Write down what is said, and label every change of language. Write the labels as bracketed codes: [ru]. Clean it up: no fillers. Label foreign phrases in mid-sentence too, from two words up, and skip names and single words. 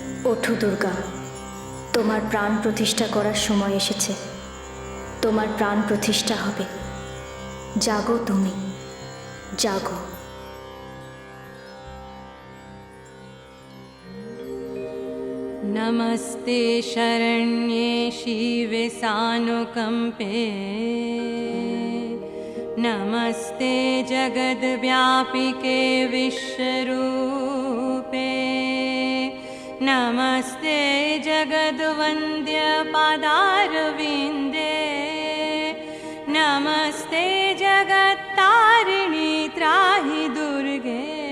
[bn] ওঠো দুর্গা, তোমার প্রাণ প্রতিষ্ঠা করার সময় এসেছে। তোমার প্রাণ প্রতিষ্ঠা হবে। জাগো তুমি, জাগো। [sa] नमस्ते शरण्ये शिवे सानुकम्पे, नमस्ते जगद्व्यापिके विश्वरूपे, नमस्ते जगद्वन्द्य पादारविन्दे, नमस्ते जगत्तारिणी त्राहि दुर्गे,